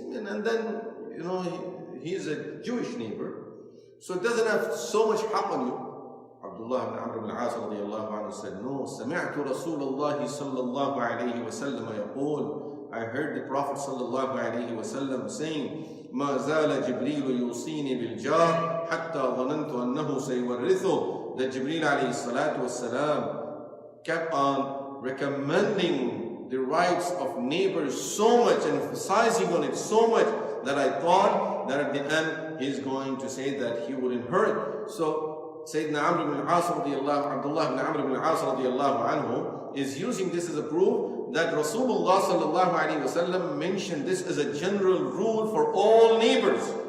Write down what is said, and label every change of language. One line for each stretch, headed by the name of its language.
English: And then, he's a Jewish neighbor, so it doesn't have so much haq on you. Abdullah ibn Amr ibn al-As radiyallahu anhu said, no,
Arabic: سمعت رسول الله صلى الله عليه وسلم يقول,
English: I heard the Prophet
Arabic: صلى الله عليه وسلم saying, ما زال جبريل يوصيني بالجار حتى ظننت أنه سيورثه.
English: That Jibreel alayhi salatu wassalam kept on recommending the rights of neighbors so much and emphasizing on it so much that I thought that at the end he's going to say that he would inherit. So Sayyidina Amr ibn al-As Abdullah ibn Amr ibn al-As radiyallahu anhu is using this as a proof that Rasulullah sallallahu alayhi wasallam mentioned this as a general rule for all neighbors.